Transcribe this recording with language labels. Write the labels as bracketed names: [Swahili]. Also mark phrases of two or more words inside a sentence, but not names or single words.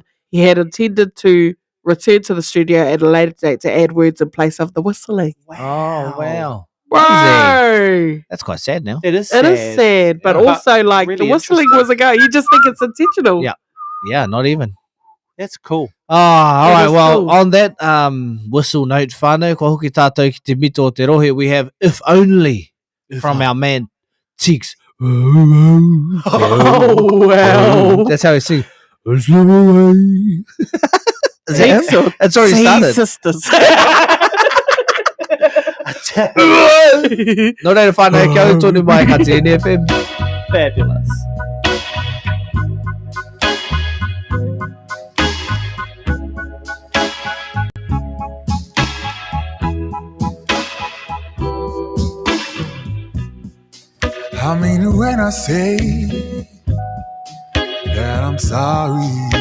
[English] He had intended to return to the studio at a later date to add words in place of the whistling. Oh wow. Bro, That's quite sad now. It is it is sad, but Yeah. also like Really the whistling interesting. was a go. You just think it's intentional. Yeah. Yeah, not even. That's cool. Oh, all It right. is Well, cool. on that whistle note, [Māori] whānau, ko hoki tātou ki te mito o te rohe, [English] we have If Only from our man Tiggs. Oh wow! That's how he sings. Is that him? Tiggs or It's already Tea started. sisters. [Māori] No reira whānau, kia ora tonu mai ka te NFM. [English] Fabulous. I mean it when I say that I'm sorry.